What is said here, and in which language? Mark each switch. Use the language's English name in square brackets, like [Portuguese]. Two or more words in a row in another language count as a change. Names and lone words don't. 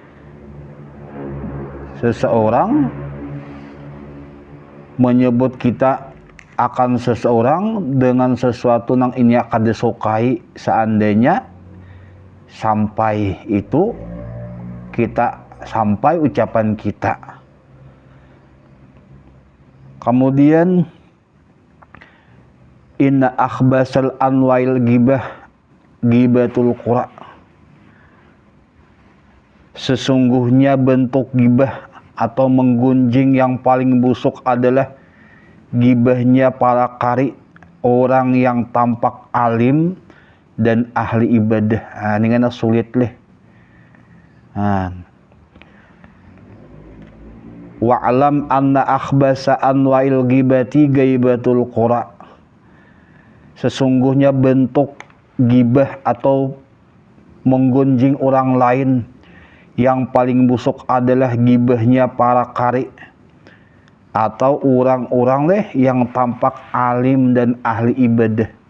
[Indonesian] Seseorang menyebut kita akan seseorang dengan sesuatu yang ini akan disukai, seandainya sampai itu kita, sampai ucapan kita. [Arabic] Kemudian إن أخبث أنواع الغيبة غيبة القراء, [Indonesian] sesungguhnya bentuk ghibah atau menggunjing yang paling busuk adalah gibahnya para qari, orang yang tampak alim dan ahli ibadah. Ini kan sulit leh. [Arabic] واعلم أن أخبث أنواع الغيبة غيبة القراء, [Indonesian] sesungguhnya bentuk gibah atau menggunjing orang lain yang paling busuk adalah gibahnya para qari atau orang-orang leh yang tampak alim dan ahli ibadah.